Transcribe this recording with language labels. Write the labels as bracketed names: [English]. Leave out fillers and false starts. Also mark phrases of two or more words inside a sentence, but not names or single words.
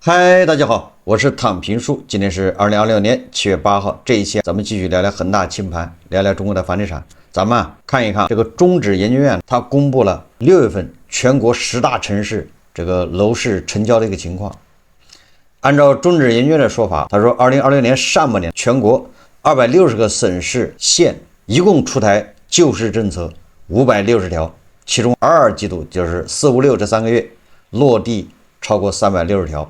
[Chinese] 嗨，大家好，我是躺平叔。今天是2026年7月8号，这一期咱们继續聊聊恒大清盘，聊聊中国的房地產。咱們看一看這個中指研究院，它公布了6月份全國10大城市這個樓市成交的一個情況。按照中指研究院的說法，他說2026年上半年全國260個省市縣一共出台救市政策560條，其中22季度就是4、5、6這3個月落地超過360條。